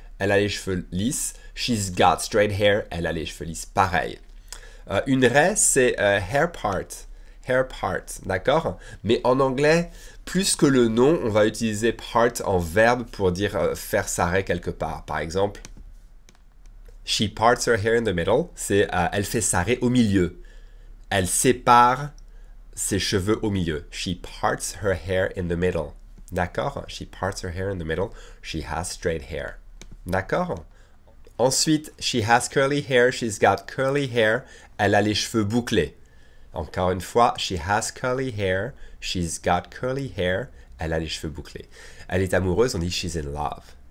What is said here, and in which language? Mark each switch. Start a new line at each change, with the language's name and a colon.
French: Elle a les cheveux lisses.
English: She's got straight hair.
French: Elle a les cheveux lisses. Pareil. Une raie, c'est hair part. Hair part, d'accord? Mais en anglais, plus que le nom, on va utiliser part en verbe pour dire faire sa raie quelque part. Par exemple,
English: she parts her hair in the middle.
French: C'est elle fait sa raie au milieu. Elle sépare ses cheveux au milieu.
English: She parts her hair in the middle.
French: D'accord?
English: She parts her hair in the middle. She has straight hair.
French: D'accord? Ensuite,
English: she has curly hair. She's got curly hair.
French: Elle a les cheveux bouclés. Encore une fois,
English: she has curly hair. She's got curly hair.
French: Elle a les cheveux bouclés. Elle est amoureuse, on dit
English: she's in love.